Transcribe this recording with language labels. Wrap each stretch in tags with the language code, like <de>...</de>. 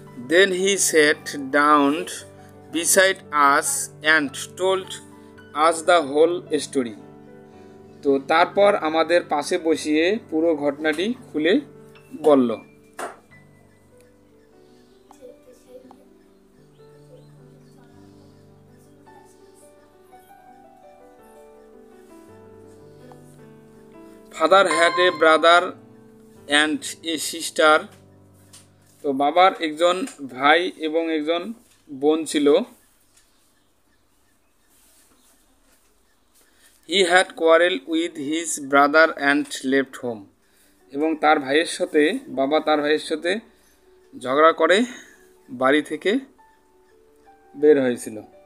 <en>Then he sat down beside us and told us the whole story.</en> <bn>তো তারপর আমাদের পাশে বসিয়ে পুরো ঘটনাটি খুলে বলল।</bn> <en>Father had a brother and a sister.</en> <bn>তো বাবার একজন ভাই এবং একজন বোন ছিল।</bn> <en>He had quarrel with his brother and left home.</en> <bn>এবং তার ভাইয়ের সাথে ঝগড়া করে বাড়ি থেকে বের হয়েছিল।</bn>